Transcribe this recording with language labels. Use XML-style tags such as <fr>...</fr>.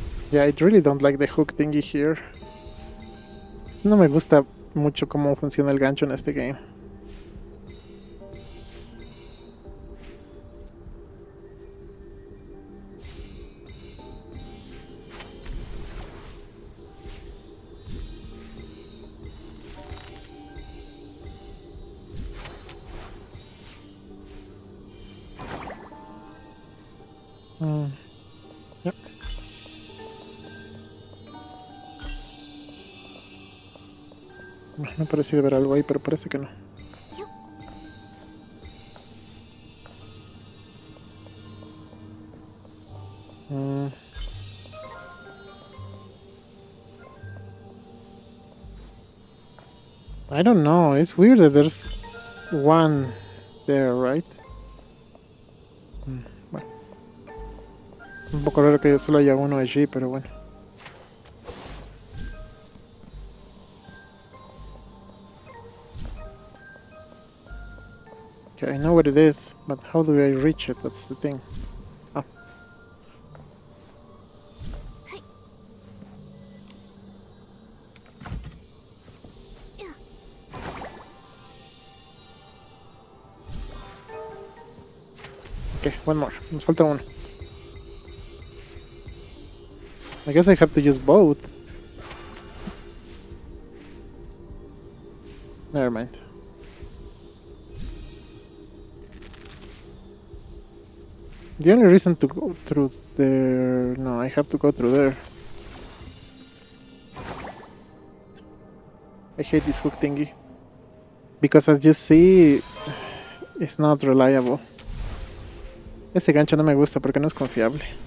<en>Yeah, I really don't like the hook thingy here.</en> <es>No me gusta mucho cómo funciona el gancho en este game.</es> <en>Yep.</en> <es>Me parecía ver algo ahí, pero parece que no.</es> <en>I don't know, it's weird that there's one there, right?</en> <es>Bueno. Un poco raro que solo haya uno allí, pero bueno.</es> <en>Okay, I know what it is, but how do I reach it? That's the thing. Oh. Okay, one more.</en> <es>Nos falta uno.</es> <en>I guess I have to use both. Never mind. The only reason to go through there... No, I have to go through there. I hate this hook thingy. Because as you see, it's not reliable.</en> <es>Ese gancho no me gusta porque no es confiable.</es>